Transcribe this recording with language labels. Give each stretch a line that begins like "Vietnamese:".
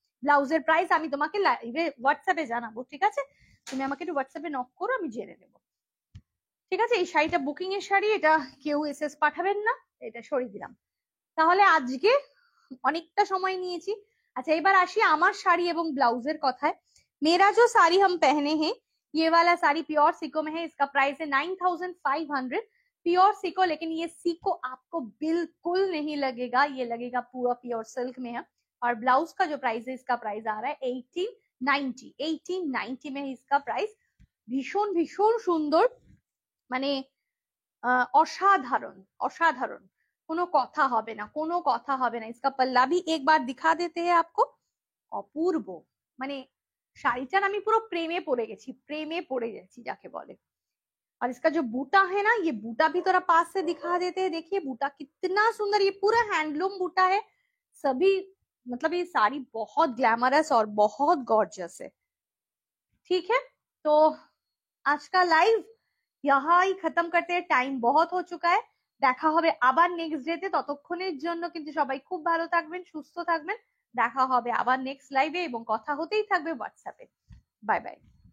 Bangla: ব্লাউজের প্রাইস আমি তোমাকে লাইভে হোয়াটসঅ্যাপে জানাবো, ঠিক আছে। তুমি আমাকে একটু হোয়াটসঅ্যাপে নক করো, আমি জেনে নেবো, ঠিক আছে। এই শাড়িটা বুকিং এর শাড়ি, এটা কেউ এসএস পাঠাবেন না, এটা সরিয়ে দিলাম। তাহলে আজকে অনেকটা সময় নিয়েছি। আচ্ছা, এবার আসি আমার শাড়ি এবং ব্লাউজের কথায়।
Hindi: मेरा जो साड़ी हम पहने हैं, ये वाला साड़ी प्योर सिको में है। इसका प्राइस है 9500 प्योर सिको, लेकिन ये सिको आपको बिल्कुल नहीं लगेगा, ये लगेगा पूरा प्योर सिल्क में है। और ब्लाउज का जो प्राइस है, इसका प्राइस आ रहा है 1890 में है इसका प्राइस।
Bangla: ভীষণ ভীষণ সুন্দর, মানে অসাধারণ অসাধারণ, কোনো কথা হবে না, কোনো কথা হবে না।
Hindi: इसका पल्ला भी एक बार दिखा देते हैं आपको।
Bangla: অপূর্ব, মানে শাড়িটার আমি পুরো প্রেমে পড়ে গেছি, প্রেমে পড়ে গেছি যাকে বলে।
Hindi: और इसका जो बूटा है ना, ये बूटा भी थोड़ा पास से दिखा देते हैं। देखिए बूटा कितना सुंदर, ये पूरा हैंडलूम बूटा है। सभी मतलब ये साड़ी बहुत ग्लैमरस और बहुत गॉर्जियस है, ठीक है। तो आज का लाइव यहाँ ही खत्म करते हैं, টাইম बहुत हो चुका है।
Bangla: দেখা হবে আবার নেক্সট ডেতে, ততক্ষণের জন্য কিন্তু সবাই খুব ভালো থাকবেন, সুস্থ থাকবেন। দেখা হবে আবার নেক্সট লাইভে এবং কথা হতেই থাকবে হোয়াটসঅ্যাপে। Bye bye.